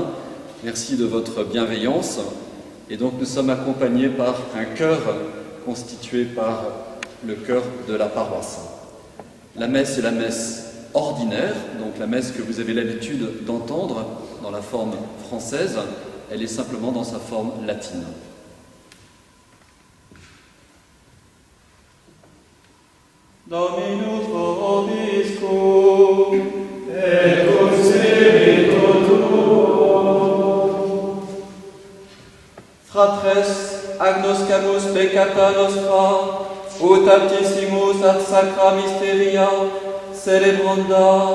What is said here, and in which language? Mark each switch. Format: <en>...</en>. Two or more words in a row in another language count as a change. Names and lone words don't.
<fr>Merci de votre bienveillance. Et donc nous sommes accompagnés par un chœur constitué par le chœur de la paroisse. La messe est la messe ordinaire, donc la messe que vous avez l'habitude d'entendre dans la forme française. Elle est simplement dans sa forme latine.</fr> <la>Dominus vobiscum, et cum spiritu tuo. Fratres, agnoscamus peccata nostra, ut aptissimus ad sacra mysteria celebranda.</la>